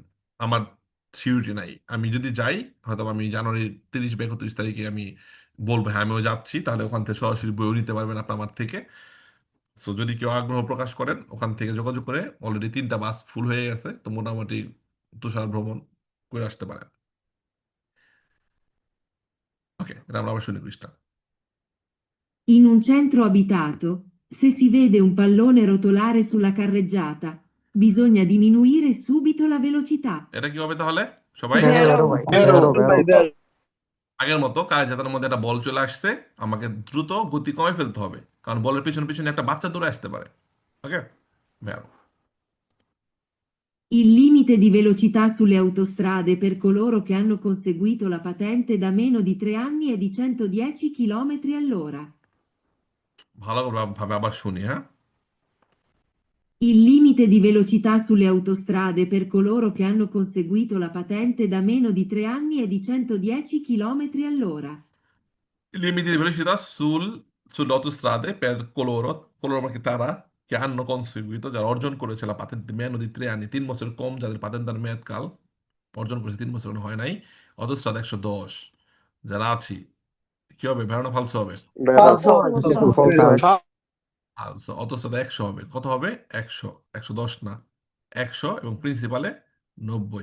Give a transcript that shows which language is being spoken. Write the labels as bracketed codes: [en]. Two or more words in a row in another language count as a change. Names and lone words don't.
[bn] আমার সিউরিটি নাই, আমি যদি যাই হয়তো আমি জানুয়ারির 30 বা 31 তারিখে আমি বলবো হ্যাঁ আমিও যাচ্ছি, তাহলে ওখান থেকে সরাসরি বইও নিতে পারবেন আপনার আমার থেকে। সো যদি কেউ আগ্রহ প্রকাশ করেন ওখান থেকে যোগাযোগ করে, অলরেডি 3টা বাস ফুল হয়ে গেছে, তো মোটামুটি তুষার ভ্রমণ করে আসতে পারেন। ওকে, এটা আমরা আবার শুনি কুইজটা। [it] In un centro abitato, se si vede un pallone rotolare sulla carreggiata, bisogna diminuire subito la velocità. [bn] এটা কি হবে তাহলে সবাই? [it] vero ভাই, vero, [bn] আগের মতো কার্যজাতার মধ্যে একটা বল চলে আসছে, আমাকে দ্রুত গতি কমে ফেলতে হবে, কারণ বলের পিছনে পিছনে একটা বাচ্চা দৌড়ে আসতে পারে। ওকে, ভ্যারো। [it] Il limite di velocità sulle autostrade per coloro che hanno conseguito la patente da meno di 3 anni è di 110 km all'ora. [bn] ভালো ভাবে আবার শুনি, হ্যাঁ। [it] Il limite di velocità sulle autostrade per coloro che hanno conseguito la patente da meno di 3 anni è di 110 km all'ora. Limiti di velocità sulle autostrade per coloro che তারা che hanno conseguito, [bn] যারা অর্জন করেছে [it] la patente meno di 3 anni, [bn] 3 বছর কম যাদের পাতেন্টার মেয়াদকাল, অর্জন করেছে 3 বছর হয় নাই, অটোস্ট্রাদা 110 যারা আছি, কি হবে? ভেড়ানো ফালসো হবে, [it] falso, falso [bn] ফালসো। অটোস্ট্রাদা 100 হবে, কত হবে? 100, 110 না, 100, এবং প্রিন্সিপালে 90।